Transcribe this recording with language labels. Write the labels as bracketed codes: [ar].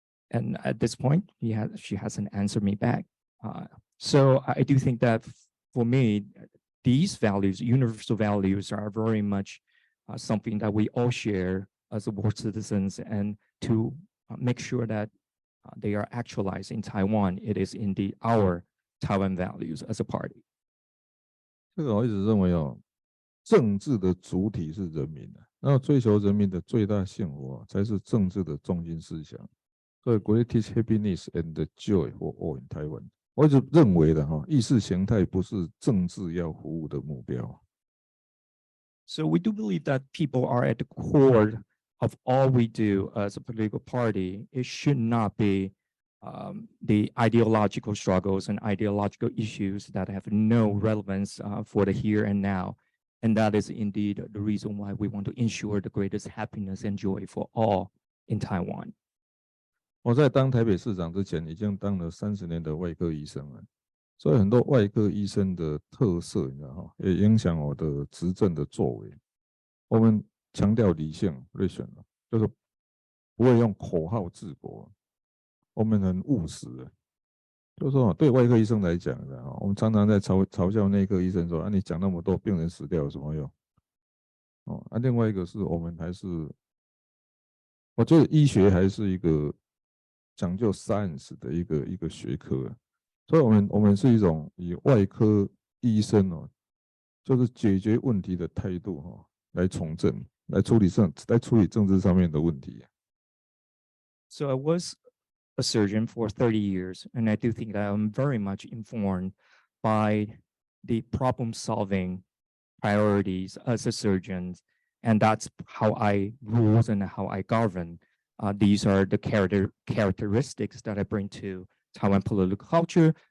[en] And at this point, she hasn't answered me back. So I do think that for me, these values, universal values, are very much something that we all share as world citizens, and to make sure that they are actualized in Taiwan. It is indeed our Taiwan values as a party. [zh] 这个我一直认为政治的主体是人民的，然后追求人民的最大幸福才是政治的中心思想。所以 [en] greatest happiness and joy for all in Taiwan。 [zh] 我一直认为的意识形态不是政治要服务的目标。 [en] So we do believe that people are at the core of all we do as a political party. It should not be the ideological struggles and ideological issues that have no relevance for the here and now. And that is indeed the reason why we want to ensure the greatest happiness and joy for all in Taiwan. [zh] 我在当台北市长之前，已经当了30年的外科医生了，所以很多外科医生的特色，你知道也影响我的执政的作为。我们强调理性 ，rational， 就是不会用口号治国。我们很务实的，就是说对外科医生来讲，我们常常在嘲笑内科医生说：“啊，你讲那么多，病人死掉有什么用？” 另外一个是我们还是，我觉得医学还是一个讲究 science 的一个学科，所以我们是一种以外科医生就是解决问题的态度来从政，来处理政治上面的问题。 [en] So I was a surgeon for 30 years, and I do think that I'm very much informed by the problem-solving priorities as a surgeon, and that's how I rule and how I govern. These are the characteristics that I bring to Taiwan political culture.